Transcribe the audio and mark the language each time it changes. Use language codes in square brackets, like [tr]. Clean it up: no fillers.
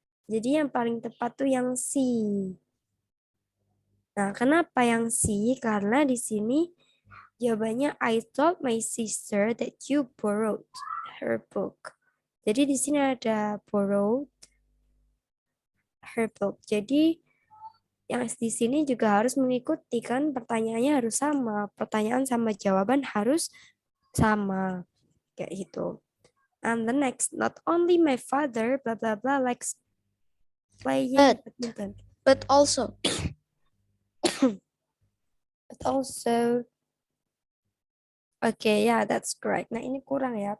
[id] Jadi yang paling tepat tuh yang C. Nah, kenapa yang C? Karena di sini jawabannya [en] I told my sister that you borrowed her book. [id] Jadi di sini ada [en] borrowed her book. [id] Jadi yang di sini juga harus mengikuti kan pertanyaannya harus sama. Pertanyaan sama jawaban harus sama. Kayak gitu. [en] And the next, not only my father, blah blah blah, likes playing badminton. But also. But also, okay, yeah, that's correct. Nah, [id] ini kurang ya.